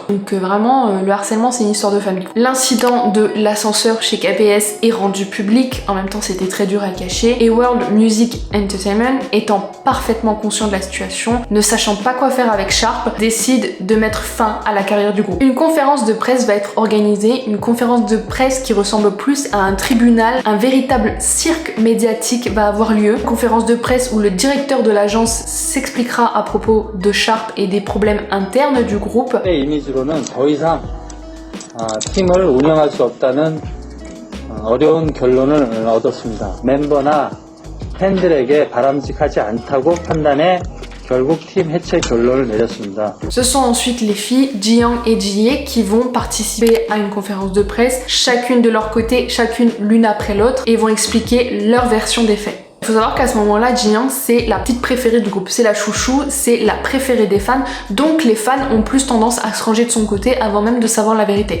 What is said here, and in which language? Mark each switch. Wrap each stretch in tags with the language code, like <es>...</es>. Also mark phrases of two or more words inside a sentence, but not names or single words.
<fr>Donc vraiment, le harcèlement c'est une histoire de famille. L'incident de l'ascenseur chez KBS est rendu public, en même temps c'était très dur à cacher, et World Music Entertainment, étant parfaitement conscient de la situation, ne sachant pas quoi faire avec Sharp, décide de mettre fin à la carrière du groupe. Une conférence de presse va être organisée, une conférence de presse qui ressemble plus à un tribunal, un véritable cirque médiatique va avoir lieu. Une conférence de presse où le directeur de l'agence s'expliquera à propos de Sharp et des problèmes internes du groupe.</fr> <ko>이미지로는 더 이상 팀을 운영할 수 없다는 어려운 결론을 얻었습니다. 멤버나 팬들에게 바람직하지 않다고 판단해 결국 팀 해체 결론을 내렸습니다.</ko> <fr>Ce sont ensuite les filles Ji-young et Ji-hye qui vont participer à une conférence de presse, chacune de leur côté, chacune l'une après l'autre, et vont expliquer leur version des faits. Il faut savoir qu'à ce moment-là, Ji-young c'est la petite préférée du groupe, c'est la chouchou, c'est la préférée des fans, donc les fans ont plus tendance à se ranger de son côté avant même de savoir la vérité.</fr>